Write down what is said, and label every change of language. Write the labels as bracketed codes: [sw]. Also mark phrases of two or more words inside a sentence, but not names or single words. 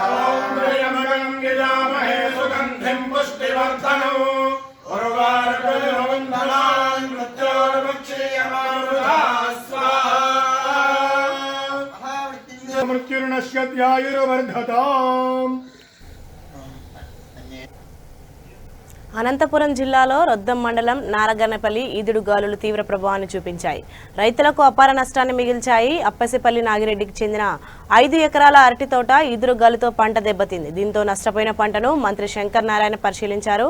[sa] ॐ त्र्यम्बकं यजामहे सुगन्धिं पुष्टिवर्धनम् उर्वारुकवन्दनान् मृत्योर्मुक्षीयमामृतात् स्वाहा। मृत्युर्नश्यत्यायुर्वर्धताम्। [te] అనంతపురం జిల్లాలో రొద్దం మండలం నారగన్నపల్లి ఈదుడుగాలులు తీవ్ర ప్రభావాన్ని చూపించాయి. రైతులకు అపార నష్టాన్ని మిగిల్చాయి. అప్పసిపల్లి నాగిరెడ్డికి చెందిన 5 ఎకరాల అరటి తోట ఈదురుగాలితో పంట దెబ్బతింది. దీంతో నష్టపోయిన పంటను మంత్రి శంకర్ నారాయణ పరిశీలించారు.